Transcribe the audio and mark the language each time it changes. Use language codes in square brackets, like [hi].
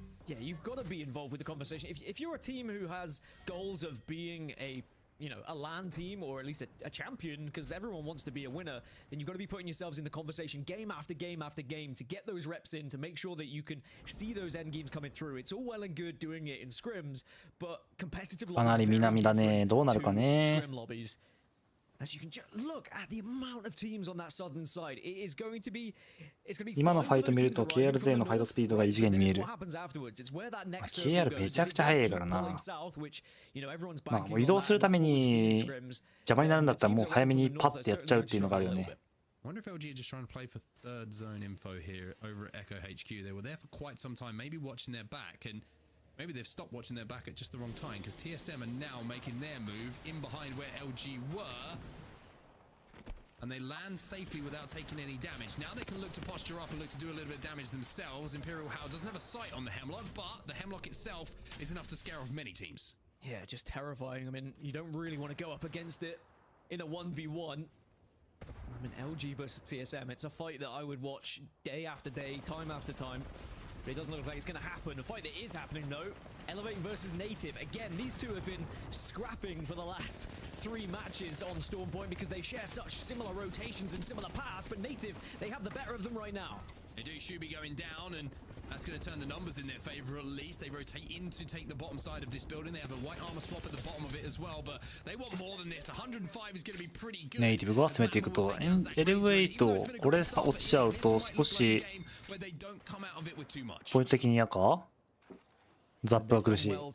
[en] Yeah, you've got to be involved with the conversation. If you're a team who has goals of being a LAN team or at least a champion, because everyone wants to be a winner, then you've got to be putting yourselves in the conversation game after game after game to get those reps in, to make sure that you can see those end games coming through. It's all well and good doing it in scrims, but competitive [ja] かなり南だね。どうなるかね。 [en] scrim lobbies. As you can just look at the amount of teams on that southern side, it is going to be, it's going to be [ja] 今のファイト見ると KR のファイトスピードが異次元に見える。KR めちゃくちゃ速いからな。まあもう移動するために邪魔になるんだったらもう早めにパッてやっちゃうっていうのがあるよね。 [en] I wonder if LG are just trying to play for third zone info here over at Echo HQ. They were there for quite some time, maybe watching their back, and maybe they've stopped watching their back at just the wrong time, because TSM are now making their move in behind where LG were, and they land safely without taking any damage. Now they can look to posture up and look to do a little bit of damage themselves. Imperial Howl doesn't have a sight on the Hemlock, but the Hemlock itself is enough to scare off many teams. Yeah, just terrifying. I mean, you don't really want to go up against it in a 1v1. I mean, LG versus TSM, it's a fight that I would watch day after day, time after time. But it doesn't look like it's going to happen. A fight that is happening, though. Elevate versus Native. Again, these two have been scrapping for the last 3 matches on Storm Point because they share such similar rotations and similar paths. But Native, they have the better of them right now. They do. Shubi going down, and that's going to turn the numbers in their favor at least. They rotate in to take the bottom side of this building. They have a white armor swap at the bottom of it as well, but they want more than this. 105 is going to be pretty good. [ja] ネイティブが攻めていくと、LV8、これ落ちちゃうと少しポイント的に嫌か？ザップが苦しい。